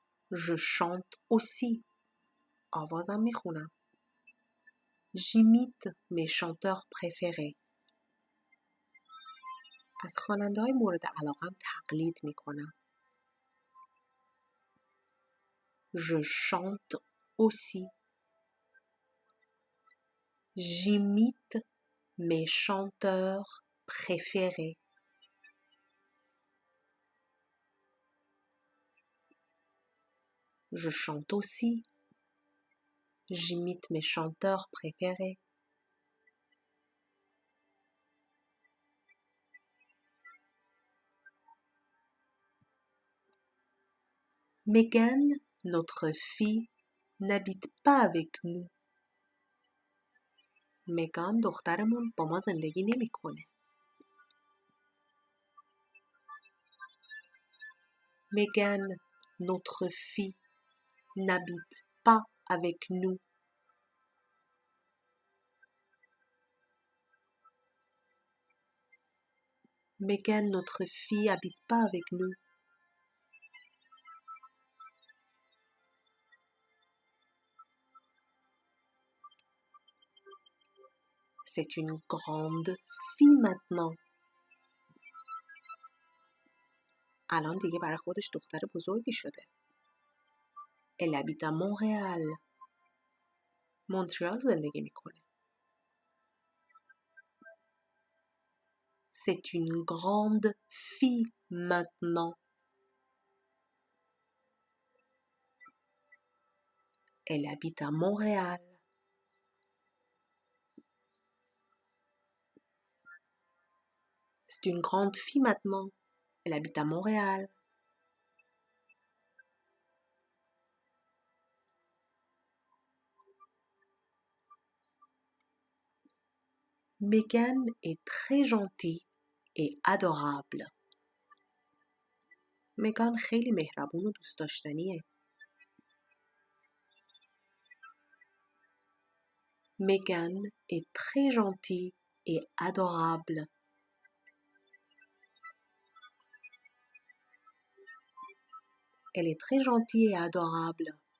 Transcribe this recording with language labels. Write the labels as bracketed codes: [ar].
[fr] Je chante aussi. [fa] آوازم میخونم. [fr] J'imite mes chanteurs préférés. [fa] از خواننده‌های مورد علاقه‌ام تقلید میکنم. [fr] Je chante aussi. J'imite mes chanteurs préférés. Je chante aussi. J'imite mes chanteurs préférés. Megan, notre fille, n'habite pas avec nous. [fa] مگان دخترمون با ما زندگی نمیکنه. [fr] Megan, notre fille, n'habite pas avec nous. Megan, notre fille, habite pas avec nous. C'est une grande fille maintenant. [fa] الان دیگه برای خودش دختر بزرگی شده. [fr] Elle habite à Montréal. [fa] مونترال زندگی میکنه. [fr] C'est une grande fille maintenant. Elle habite à Montréal. C'est une grande fille maintenant. Elle habite à Montréal. Megan est très gentille et adorable. [fa] مگان خیلی مهربون و دوست داشتنیه. [fr] Megan est très gentille et adorable. Elle est très gentille et adorable.